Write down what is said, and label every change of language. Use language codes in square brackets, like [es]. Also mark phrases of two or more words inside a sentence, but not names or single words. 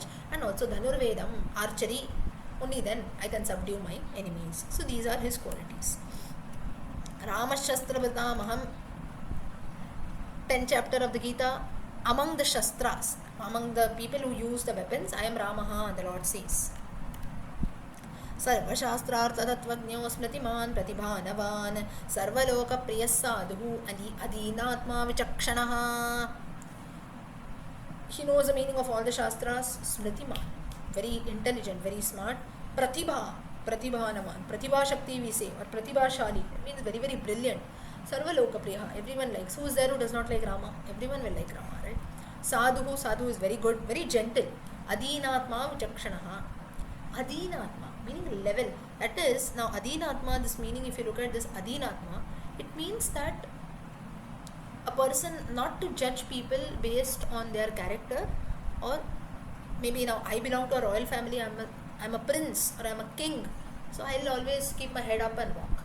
[en] And also Dhanurvedam, archery. Only then I can subdue my enemies. So these are his qualities. Ramashastra 10th chapter of the Gita. Among the Shastras, among the people who use the weapons, I am Ramaha, the Lord says. [sa] Sarvashastrartha tatvagno smritiman pratibhanavan sarvaloka priyas sadhu adinatma vichakshanaha. [en] He knows the meaning of all the Shastras. Smritiman, very intelligent, very smart. Pratibhanavan, [sa] Pratibha Shakti [en] we say, or Pratibhashali, it means very, very brilliant. [sa] Sarvaloka priya, [en] everyone likes. Who is there who does not like Rama? Everyone will like Rama, right? Sadhu is very good, very gentle. [sa] Adinatma vichakshanaha. [en] Adinatma, meaning level. That is, now Adinatma, this meaning, if you look at this Adinatma, it means that a person not to judge people based on their character, or maybe now I belong to a royal family, I'm a prince or I'm a king, so I'll always keep my head up and walk.